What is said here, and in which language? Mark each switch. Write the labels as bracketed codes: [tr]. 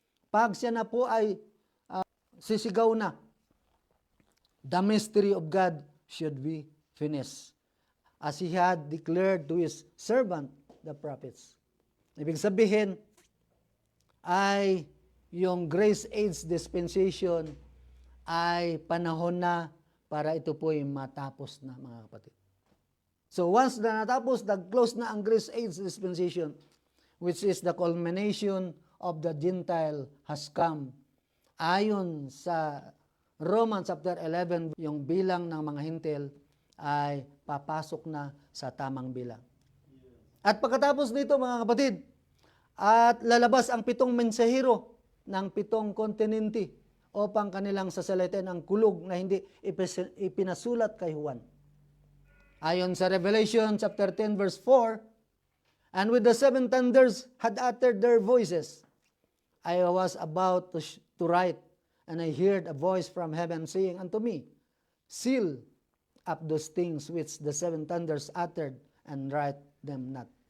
[tl] Pag siya na po ay sisigaw na, [en] "The mystery of God should be finished, as he had declared to his servant, the prophets." [tl] Ibig sabihin, ay yung Grace Age Dispensation ay panahon na para ito po ay matapos na, mga kapatid. So once na natapos, nag-close na ang Grace Age Dispensation, [en] which is the culmination of the Gentile has come. [tl] Ayon sa Romans chapter 11, yung bilang ng mga Hintil ay papasok na sa tamang bilang. At pagkatapos nito mga kapatid, at lalabas ang 7 mensahero ng 7 kontinente upang kanilang sasalitain ang kulog na hindi ipinasulat kay Juan. Ayon sa [en] Revelation chapter 10 verse 4, "And with the 7 thunders had uttered their voices, I was about to write, and I heard a voice from heaven saying unto me, Seal up those things which the 7 thunders uttered, and write them not."